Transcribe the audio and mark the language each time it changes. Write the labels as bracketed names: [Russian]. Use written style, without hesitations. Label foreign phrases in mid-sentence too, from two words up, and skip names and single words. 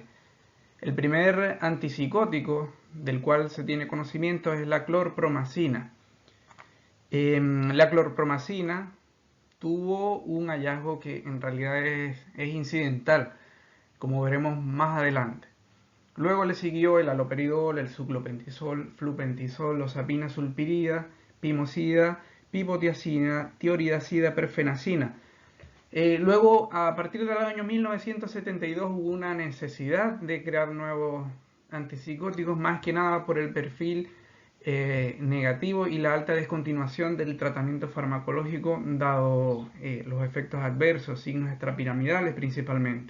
[Spanish] El primer antipsicótico del cual se tiene conocimiento es la clorpromacina. La clorpromacina tuvo un hallazgo que en realidad es incidental, como veremos más adelante. Luego le siguió el haloperidol, el suclopentisol, flupentizol, losapina sulpirida, pimosida, pipotiacina, tioridazida, perfenacina. Luego, a partir del año 1972, hubo una necesidad de crear nuevos antipsicóticos, más que nada por el perfil negativo y la alta descontinuación del tratamiento farmacológico, dado los efectos adversos, signos extrapiramidales principalmente.